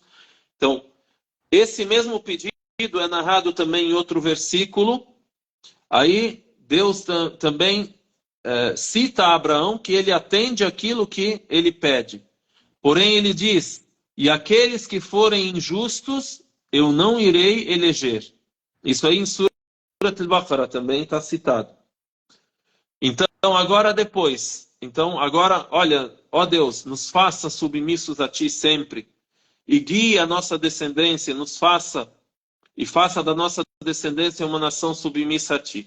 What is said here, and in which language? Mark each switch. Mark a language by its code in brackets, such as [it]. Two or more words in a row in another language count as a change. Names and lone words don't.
[pt] Então, esse mesmo pedido é narrado também em outro versículo. Aí Deus também cita a Abraão que ele atende aquilo que ele pede. Porém ele diz: e aqueles que forem injustos, eu não irei eleger. Isso aí em Surat al-Baqarah também está citado. Então agora depois. Então agora, olha, ó Deus, nos faça submissos a Ti sempre. E guie a nossa descendência, nos faça, e faça da nossa descendência uma nação submissa a Ti.